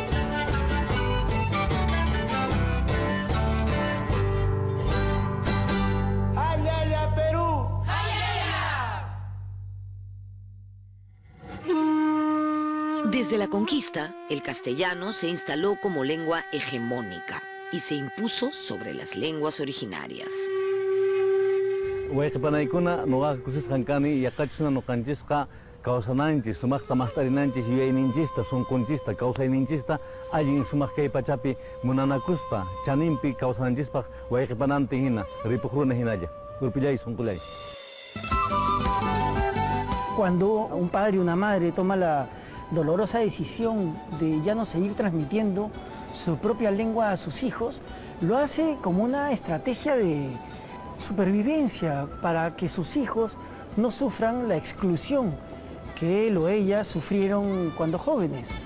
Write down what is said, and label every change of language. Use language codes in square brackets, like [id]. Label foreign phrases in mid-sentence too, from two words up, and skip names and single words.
[es] Desde la conquista, el castellano se instaló como lengua hegemónica y se impuso sobre las lenguas originarias. [qu] Wayqipanaykuna nuqaqa kusisqankani yaqachuna nuqanchishqa kawsananchis sumaqta maqtarinanchis yuyayninchista sunqunchista kawsayninchista allin sumaq kay pachapi munanakuspa chaninpi kawsananchispaq wayqipanantin hina ripuq runa hinalla urpillay sunqulay. [es] Cuando un padre y una madre toma la dolorosa decisión de ya no seguir transmitiendo su propia lengua a sus hijos, lo hace como una estrategia de supervivencia para que sus hijos no sufran la exclusión que él o ella sufrieron cuando jóvenes.